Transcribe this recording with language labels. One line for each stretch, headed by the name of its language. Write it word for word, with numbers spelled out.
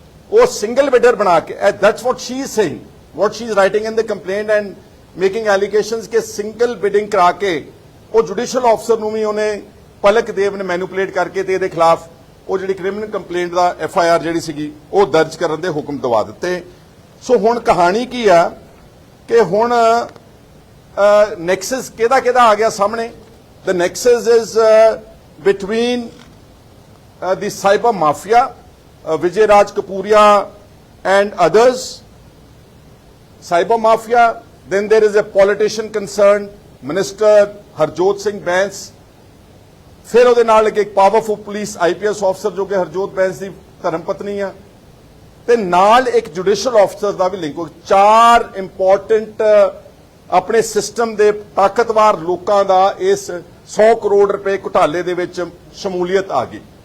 Punjabi: ਉਹ single bidder ਬਣਾ ਕੇ,
English: that's what she is saying, what she is writing in the complaint and making allegations
Punjabi: ਕਿ single bidding ਕਰਾ ਕੇ ਉਹ ਜੁਡੀਸ਼ੀਅਲ ਅਫਸਰ ਨੂੰ ਵੀ ਉਹਨੇ ਪਲਕ ਦੇਵ ਨੇ ਮੈਨੂਪੂਲੇਟ ਕਰਕੇ ਤੇ ਇਹਦੇ ਖਿਲਾਫ ਉਹ ਜਿਹੜੀ ਕ੍ਰਿਮੀਨਲ ਕੰਪਲੇਂਟ ਦਾ ਐਫ ਆਈ ਆਰ ਜਿਹੜੀ ਸੀਗੀ ਉਹ ਦਰਜ ਕਰਨ ਦੇ ਹੁਕਮ ਦਵਾ ਦਿੱਤੇ। ਸੋ ਹੁਣ ਕਹਾਣੀ ਕੀ ਆ ਕਿ ਹੁਣ ਨੈਕਸਸ ਕਿਹਦਾ ਕਿਹਦਾ ਆ ਗਿਆ ਸਾਹਮਣੇ।
English: The nexus is between the cyber mafia, uh, Vijay Raj Kapuria and others, cyber mafia. Then there is a politician concerned, Minister Harjot Singh Bains,
Punjabi: ਫਿਰ ਉਹਦੇ ਨਾਲ ਇੱਕ ਪਾਵਰਫੁਲ ਪੁਲਿਸ ਆਈਪੀਐਸ ਅਫਸਰ ਜੋ ਕਿ ਹਰਜੋਤ ਬੈਂਸ ਦੀ ਧਰਮ ਪਤਨੀ ਆ, ਤੇ ਨਾਲ ਇੱਕ ਜੁਡੀਸ਼ੀਅਲ ਅਫਸਰ ਦਾ ਵੀ ਲਿੰਕ ਹੋ। ਚਾਰ ਇੰਪੋਰਟੈਂਟ ਆਪਣੇ ਸਿਸਟਮ ਦੇ ਤਾਕਤਵਰ ਲੋਕਾਂ ਦਾ ਇਸ ਸੌ ਕਰੋੜ ਰੁਪਏ ਘੁਟਾਲੇ ਦੇ ਵਿੱਚ ਸ਼ਮੂਲੀਅਤ ਆ ਗਈ।